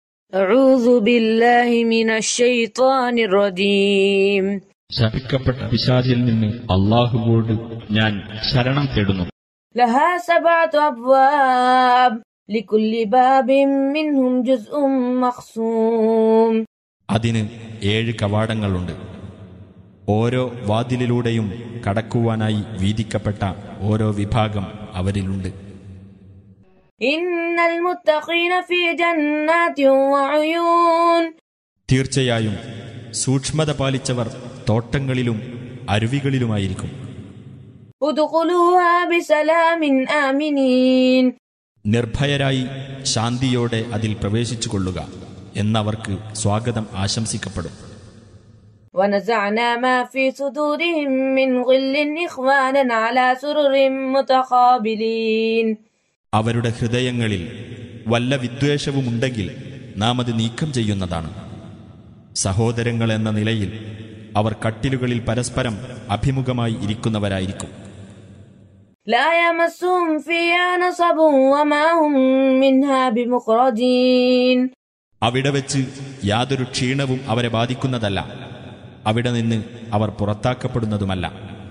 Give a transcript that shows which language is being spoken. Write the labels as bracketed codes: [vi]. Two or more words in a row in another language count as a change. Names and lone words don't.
[ar] أعوذ بالله من الشيطان الرجيم. [ml] ശപിക്കപ്പെട്ട പിശാചിൽ നിന്ന് അല്ലാഹുവോട് ഞാൻ ശരണം തേടുന്നു. [ar] لها 7 أبواب لكل باب منهم جزء مقسوم. [ml] അതിന് 7 കവാടങ്ങളുണ്ട്. ഓരോ വാതിലിലൂടെയും കടക്കുവാനായി വീതിക്കപ്പെട്ട ഓരോ വിഭാഗം അവരിലുണ്ട്. [ar] إن المتقين في جنات وعيون. [ml] തീർച്ചയായും സൂക്ഷ്മത പാലിച്ചവർ തോട്ടങ്ങളിലും അരുവികളിലുമായിരിക്കും. [ar] ادخلوها بسلام آمنين. [ml] നിർഭയരായി ശാന്തിയോടെ അതിൽ പ്രവേശിച്ചുകൊള്ളുക എന്നവർക്ക് സ്വാഗതം ആശംസിക്കപ്പെടും. [ar] ونزعنا ما في صدورهم من غل إخوانا على سرر متقابلين. [ml] അവരുടെ ഹൃദയങ്ങളിൽ വല്ല വിദ്വേഷവുമുണ്ടെങ്കിൽ നാം അത് നീക്കം ചെയ്യുന്നതാണ്. സഹോദരങ്ങൾ എന്ന നിലയിൽ അവർ കട്ടിലുകളിൽ പരസ്പരം അഭിമുഖമായി ഇരിക്കുന്നവരായിരിക്കും. [ar] لا يمسهم فيها نصب وما هم منها بمخرجين. [ml] അവിടെ വെച്ച് യാതൊരു ക്ഷീണവും അവരെ ബാധിക്കുന്നതല്ല, അവിടെ നിന്ന് അവർ പുറത്താക്കപ്പെടുന്നതുമല്ല.